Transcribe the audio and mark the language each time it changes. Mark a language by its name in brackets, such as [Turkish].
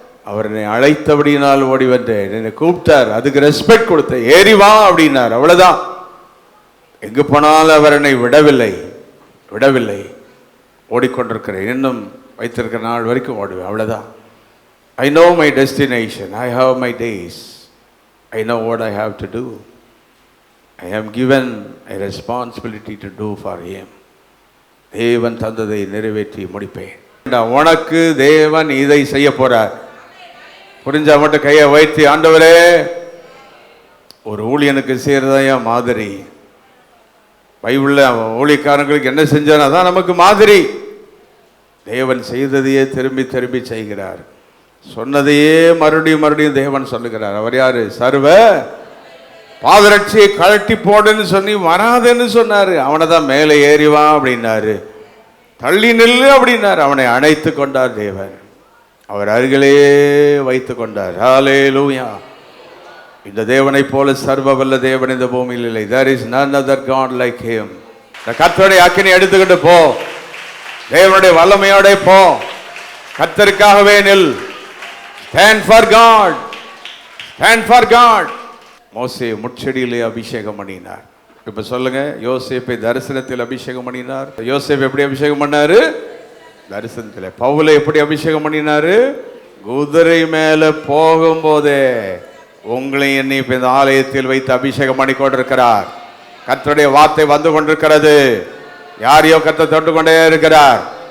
[Tamil] அவர் என்னை அழைத்தபடினால் ஓடி வந்தேன், என்னை கூப்பிட்டார், அதுக்கு ரெஸ்பெக்ட் கொடுத்தேன், ஏறி வா அப்படின்னார், அவ்வளோதான். எங்கே போனாலும் அவர் என்னை விடவில்லை விடவில்லை. ஓடிக்கொண்டிருக்கிறேன், இன்னும் வைத்திருக்கிற நாள் வரைக்கும் ஓடுவேன், அவ்வளோதான். [English] I know my destination, I have my days, I know what I have to do. I am given a responsibility to do for him. [Tamil] தேவன் தந்ததை நிறைவேற்றி முடிப்பேன். உனக்கு தேவன் இதை செய்ய போறார். புரிஞ்சா மட்டும் கையை வைத்து, ஆண்டவரே, ஒரு ஊழியனுக்கு செய்யறதா மாதிரி. பைபிள்ல ஊழியக்காரங்களுக்கு என்ன செஞ்சானோ அதான் நமக்கு மாதிரி. தேவன் செய்ததையே திரும்பி திரும்பி செய்கிறார், சொன்னதையே மறுபடியும் மறுபடியும் தேவன் சொல்லுகிறார். அவர் யாரு? சர்வ பாதரட்சியை கழட்டி போடுன்னு சொல்லி வராதுன்னு சொன்னாரு. அவனை தான் மேலே ஏறிவான் அப்படின்னாரு, தள்ளி நில்லு அப்படின்னாரு. அவனை அணைத்து கொண்டார் தேவன், அவர் அருகிலே வைத்து கொண்டார். ஹல்லேலூயா. இந்த தேவனை போல சர்வ வல்ல தேவன் இந்த பூமியில் இல்லை. [English] There is none other God like him. [Tamil] இந்த கர்த்தருடைய அக்கினி எடுத்துக்கிட்டு போ, தேவனுடைய வல்லமையோட போ, கர்த்தருக்காகவே நில். [English] Stand for God. Stand for God. [Tamil] மோசே முட்செடியிலே அபிஷேகம் பண்ணினார். இப்ப சொல்லுங்க, யோசேப்பை தரிசனத்தில் அபிஷேகம் பண்ணினார். யோசேப் எப்படி அபிஷேகம் பண்ணாரு? தரிசனத்தில். பவுலை எப்படி அபிஷேகம் பண்ணினாரு? குதிரை மேல போகும்போதே உங்களை என்னை இப்ப இந்த ஆலயத்தில் வைத்து அபிஷேகம் பண்ணி கொண்டிருக்கிறார். கர்த்தருடைய வார்த்தை வந்து கொண்டிருக்கிறது. யாரையோ கர்த்தர் தொட்டு கொண்டே இருக்கிறார்.